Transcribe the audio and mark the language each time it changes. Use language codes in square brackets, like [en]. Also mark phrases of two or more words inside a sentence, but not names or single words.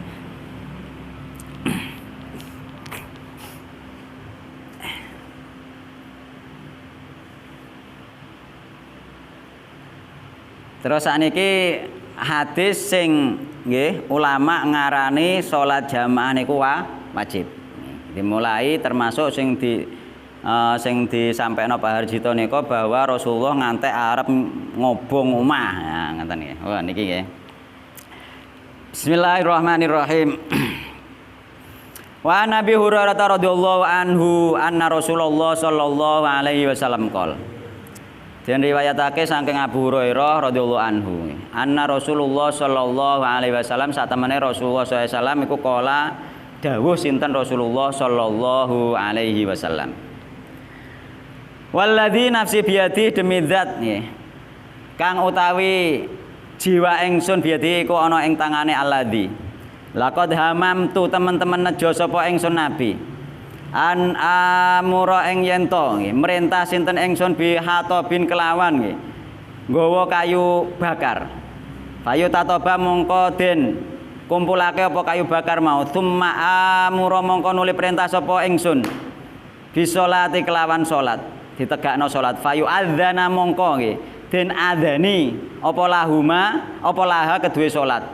[jv] Terus sakniki hadis sing nggih ulama ngarani salat jamaah niku wajib. [id] Dimulai termasuk [jv] sing disampaikan Pak Harjito nika bahwa Rasulullah ngantek arep ngobong omah. Ya ngoten nggih. Wah niki nggih. [ar] Bismillahirrahmanirrahim. و نبي هريرة رضي الله عنه أن رسول الله صلى الله عليه وسلم قال. [jv] Dan riwayatake saking Abu Hurairah [ar] رضي الله عنه. أن رسول الله صلى الله عليه وسلم satemene رسول الله صلى الله عليه وسلم iku qala [jv] dawuh sinten [ar] رسول الله صلى الله عليه وسلم. والذي نفسي بيدي [id] demi zat [ar] nggih. [jv] Kang utawi jiwa ingsun biyadi iku ana ing tangane alladzi. [ar] لقد هممت [jv] teman-teman nejo sapa ingsun Nabi. [ar] أن آمر [jv] ing yen to nggih merintah sinten ingsun [ar] بحطب [jv] kelawan nggih nggawa kayu bakar. [ar] فيحتطب [jv] mongko den kumpulake apa kayu bakar mau [ar] ثم آمر [jv] mongko nuli perintah sapa ingsun bisolati kelawan salat ditegakno salat [ar] فيؤذن [jv] mongko nggih den adzani apa lahuma apa laha kedue salat.